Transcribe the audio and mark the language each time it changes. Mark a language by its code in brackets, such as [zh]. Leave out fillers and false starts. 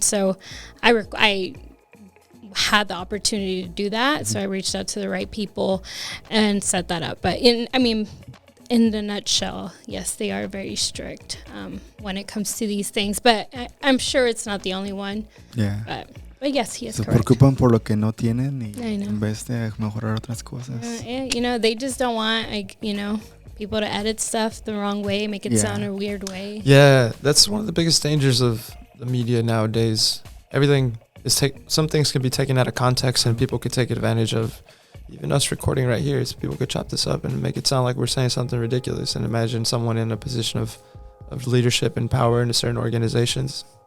[en] So I had the opportunity to do that. Mm-hmm. So I reached out to the right people and set that up. But in the nutshell, yes, they are very strict when it comes to these things. But I'm sure it's not the only one. Yeah. But yes, he is [es] Se [en] correct. [es] preocupan por lo que no tienen y en vez de mejorar otras cosas. [en] They just don't want, people to edit stuff the wrong way, make it sound a weird way. Yeah, that's one of the biggest dangers of the media nowadays. Everything is some things can be taken out of context, and people could take advantage of. Even us recording right here, so people could chop this up and make it sound like we're saying something ridiculous. And imagine someone in a position of leadership and power in certain organizations.